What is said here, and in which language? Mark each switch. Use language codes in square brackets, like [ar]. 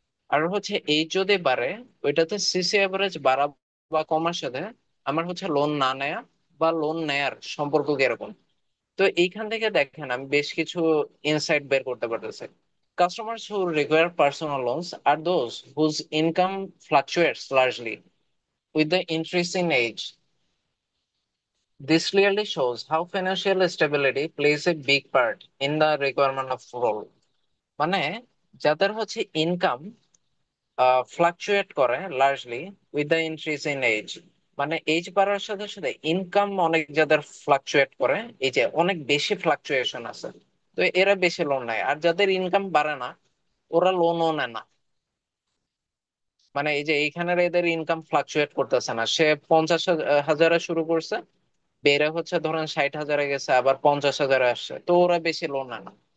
[bn] আর হচ্ছে এই যদি বাড়ে, ওইটাতে সিসি অ্যাভারেজ বাড়া বা কমার সাথে আমার হচ্ছে লোন না নেয়া বা লোন নেয়ার সম্পর্ক কিরকম। তো এইখান থেকে দেখেন আমি বেশ কিছু ইনসাইট বের করতে পারতেছি। [en] Customers who require personal loans আর those whose income fluctuates largely with the increase in age. This clearly shows how financial stability plays a big part in the requirement of role. [bn] মানে যাদের হচ্ছে income fluctuate করে [en] largely with the increase in age, [bn] মানে age বাড়ার সাথে সাথে income অনেক যাদের ফ্লাকচুয়েট করে, এই যে অনেক বেশি ফ্লাকচুয়েশন আছে, তো এরা বেশি লোন নেয়। আর যাদের ইনকাম বাড়ে না ওরা লোনও নেয় না। মানে এই যে এইখানের এদের ইনকাম ফ্লাকচুয়েট করতেছে না, সে 50,000 শুরু করছে, বেড়ে হচ্ছে ধরেন 60,000 গেছে, আবার 50,000 আসছে, তো ওরা বেশি লোন নেয় না।